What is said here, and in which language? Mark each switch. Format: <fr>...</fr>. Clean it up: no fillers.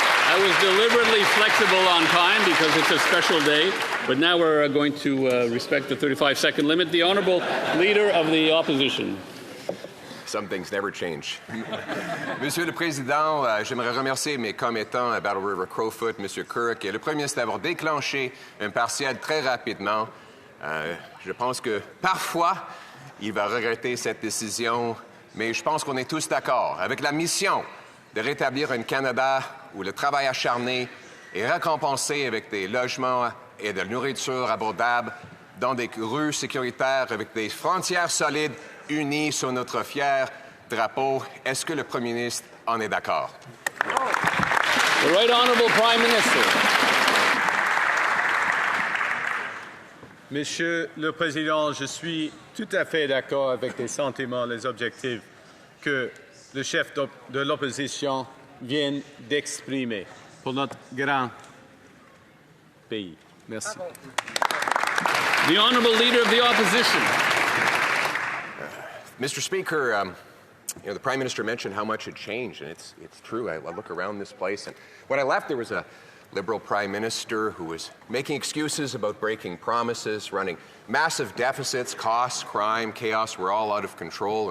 <en>I was deliberately flexible on time because it's a special day, but now we're going to respect the 35-second limit. The Honourable Leader of the Opposition. Some things never change.</en> <fr>Monsieur le Président, j'aimerais remercier mes commettants à Battle River Crowfoot, Monsieur Kirk et le Premier ministre d'avoir déclenché un partiel très rapidement. Je pense que parfois, il va regretter cette décision, mais je pense qu'on est tous d'accord avec la mission de rétablir un Canada où le travail acharné est récompensé avec des logements et de la nourriture abordables dans des rues sécuritaires avec des frontières solides unies sous notre fier drapeau. Est-ce que le Premier ministre en est d'accord?</fr> <en>The Right Honourable Prime Minister.</en> <fr>Monsieur le Président, je suis tout à fait d'accord avec les sentiments, les objectifs que le chef de l'opposition vient d'exprimer pour notre grand pays. Merci.</fr> <en>The Honourable Leader of the Opposition. Mr. Speaker, the Prime Minister mentioned how much had changed, and it's true. I look around this place, and when I left, there was a Liberal Prime Minister who was making excuses about breaking promises, running massive deficits, costs, crime, chaos were all out of control.</en>